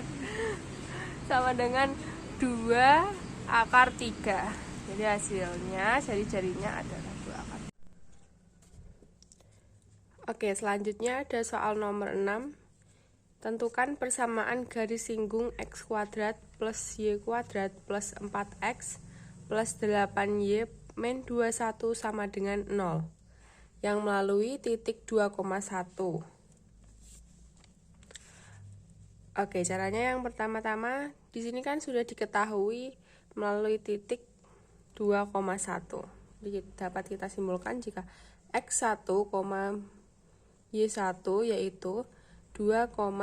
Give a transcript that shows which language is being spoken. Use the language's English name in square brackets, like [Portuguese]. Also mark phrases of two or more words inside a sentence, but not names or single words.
[Indonesian] Sama dengan 2 akar 3. Jadi hasilnya jari-jarinya adalah 2 akar. Oke, selanjutnya ada soal nomor 6. Tentukan persamaan garis singgung x kuadrat plus y kuadrat plus 4x plus 8y min 21 sama dengan 0 yang melalui titik 2,1. Oke, caranya yang pertama-tama di sini kan sudah diketahui melalui titik 2,1. Jadi dapat kita simpulkan jika x1, y1 yaitu 2,1.